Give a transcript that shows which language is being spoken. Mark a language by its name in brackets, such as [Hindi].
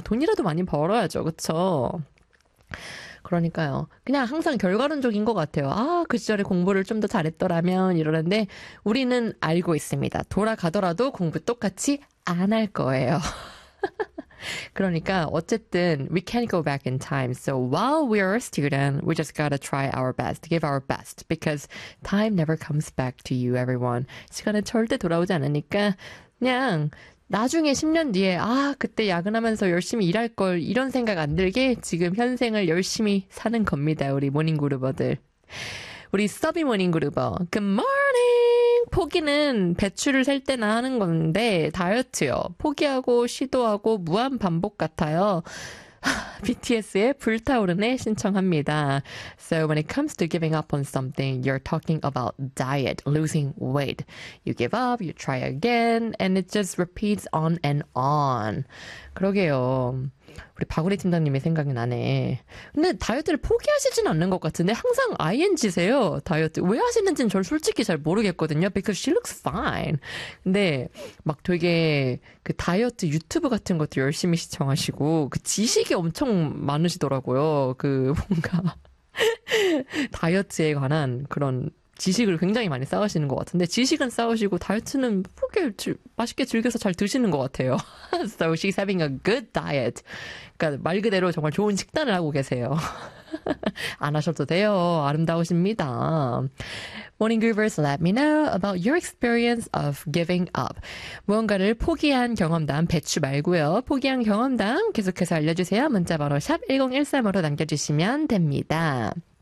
[Korean] 돈이라도 많이 벌어야죠. 그쵸? 그러니까요. 그냥 항상 결과론적인 것 같아요. 아, 그 시절에 공부를 좀더 잘했더라면 이러는데 우리는 알고 있습니다. 돌아가더라도 공부 똑같이 안할 거예요. 그러니까 어쨌든 [English] we can't go back in time. So while we are a student, we just gotta try our best, give our best, because time never comes back to you, everyone. [Korean] 시간은 절대 돌아오지 않으니까 그냥 나중에 10년 뒤에 아, 그때 야근하면서 열심히 일할 걸 이런 생각 안 들게 지금 현생을 열심히 사는 겁니다, 우리 모닝그루버들. 우리 서비 모닝그루버, [English] Good morning! [Korean] 포기는 배추를 셀 때나 하는 건데 다이어트요. 포기하고 시도하고 무한 반복 같아요. BTS의 불타오르네 신청합니다. [English] So when it comes to giving up on something, you're talking about diet, losing weight. You give up, you try again, and it just repeats on and on. [Korean] 그러게요. 우리 박우리 팀장님이 생각이 나네. 근데 다이어트를 포기하시진 않는 것 같은데 항상 ING세요. 다이어트 왜 하시는지는 저 솔직히 잘 모르겠거든요. [English] Because she looks fine. [Korean] 근데 막 되게 그 다이어트 유튜브 같은 것도 열심히 시청하시고 그 지식이 엄청 많으시더라고요. 그 뭔가 다이어트에 관한 그런 지식을 굉장히 많이 쌓으시는 것 같은데 지식은 쌓으시고 다이어트는 포기 맛있게 즐겨서 잘 드시는 것 같아요. [English] So she's having a good diet. [Korean] 그러니까 말 그대로 정말 좋은 식단을 하고 계세요. 안 하셔도 돼요. 아름다우십니다. [English] Morning Groovers, let me know about your experience of giving up. [Korean] 무언가를 포기한 경험담, 배추 말고요. 포기한 경험담 계속해서 알려주세요. 문자번호 샵 1013으로 남겨주시면 됩니다.